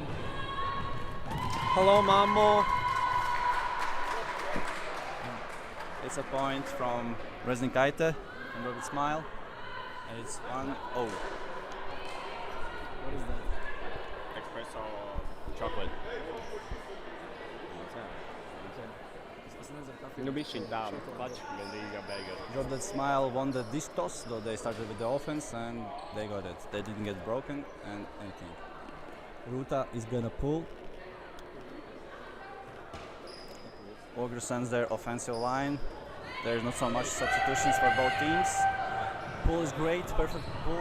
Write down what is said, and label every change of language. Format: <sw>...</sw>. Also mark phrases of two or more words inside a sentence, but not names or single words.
<en>Hello, Mammo. It's a point from Reznikite and drop the smile, and it's 1-0. what is that? Espresso chocolate.</en> <lv>Nu bišķiņ tā, pač gandrīz jau beigas.</lv> <en>Drop that smile won the disc toss, though they started with the offense and they got it. They didn't get broken and anything. Ruta is gonna pull. Ogre sends their offensive line. There's not so much substitutions for both teams. Pull is great, perfect pull.</en>